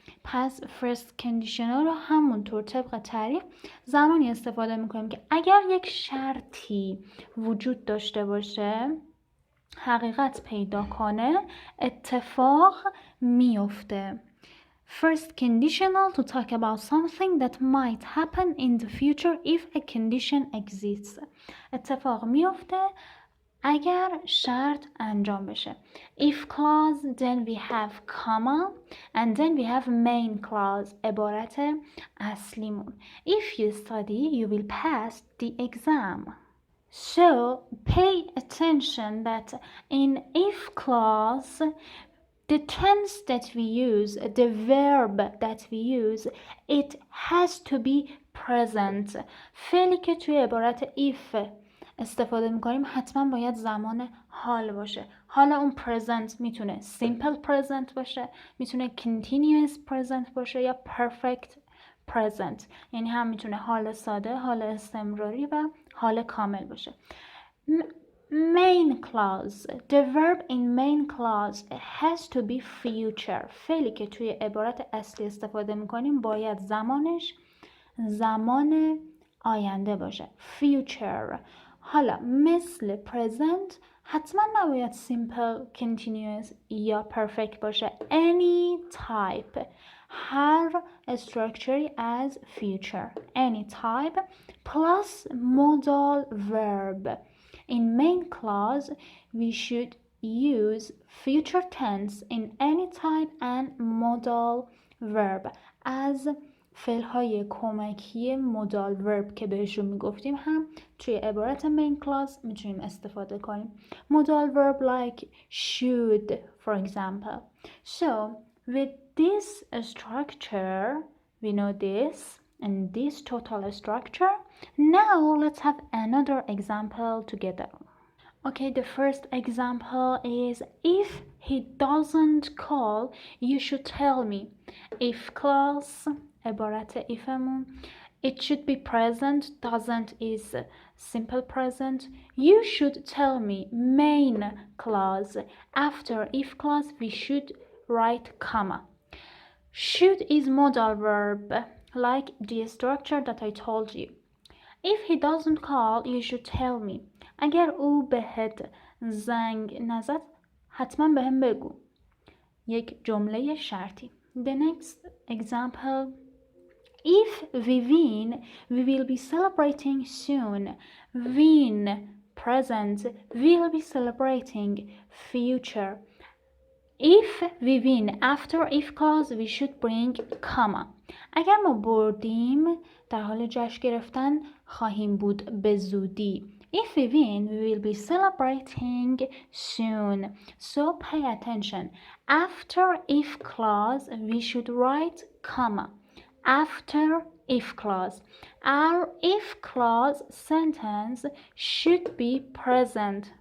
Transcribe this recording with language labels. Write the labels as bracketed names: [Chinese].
[Persian] پس first conditional رو همونطور طبق تعریف زمانی استفاده میکنیم که اگر یک شرطی وجود داشته باشه، حقیقت پیدا کنه، اتفاق میفته. [English] First conditional to talk about something that might happen in the future if a condition exists. [Persian] اتفاق میفته اگر شرط انجام بشه. [English] If clause, then we have comma, and then we have main clause, [Persian] عبارت اصلیمون. [English] If you study, you will pass the exam. So pay attention that in if clause, the tense that we use, the verb that we use, it has to be present. [Persian] فعلی که توی عبارت if استفاده میکنیم حتما باید زمان حال باشه. حالا اون present میتونه simple present باشه، میتونه continuous present باشه یا perfect present. یعنی هم میتونه حال ساده، حال استمراری و حال کامل باشه. [English] Main clause. The verb in main clause has to be future. [Persian] فعلی که توی عبارت اصلی استفاده میکنیم باید زمانش زمان آینده باشه. Future. حالا مثل present حتما نباید simple, continuous یا perfect باشه. [English] Any type. هر structure as future. Any type plus modal verb. In main clause, we should use future tense in any type and modal verb as [Persian] فعل‌های کمکی مودال ورب که بهشون میگفتیم هم توی عبارت main clause میتونیم استفاده کنیم. [English] Modal verb like should, for example. So, with this structure, we know this and this total structure. Now, let's have another example together. Okay, the first example is if he doesn't call, you should tell me. If clause عبارت ifمون it should be present, doesn't is simple present. You should tell me main clause. After if clause we should write comma. Should is modal verb like the structure that I told you. If he doesn't call, you should tell me. [Persian] اگر او بهت زنگ نزد حتما بهم بگو. یک جمله شرطی. [English] The next example. If we win, we will be celebrating soon. Win, present, will be celebrating, future. If we win, after if clause we should bring comma. [Persian] اگر ما بردیم در حال جشن گرفتن خواهیم بود به زودی. [English] If we win, we will be celebrating soon. So pay attention. After if clause we should write comma. After if clause. Our if clause sentence should be present.